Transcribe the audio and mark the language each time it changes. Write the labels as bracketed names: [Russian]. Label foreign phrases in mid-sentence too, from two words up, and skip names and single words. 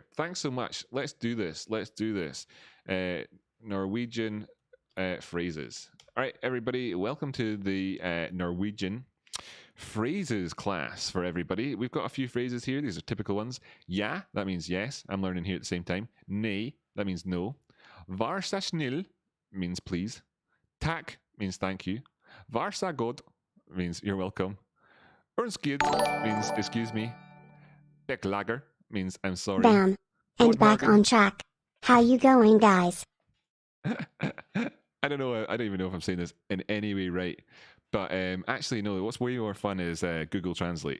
[English] Thanks so much. Let's do this. Norwegian phrases. All right, everybody, welcome to the Norwegian phrases class for everybody. We've got a few phrases here. These are typical ones. Ja, that means yes. I'm learning here at the same time. Nej, that means no. [Norwegian] Var så snill [English] means please. Tack means thank you. [Swedish] Var så god [English] means you're welcome. Undskyld means excuse me. Beklager means I'm sorry. Bam. And back on track. How you going, guys? I don't know. I don't even know if I'm saying this in any way right. But actually, no, what's way more fun is Google Translate.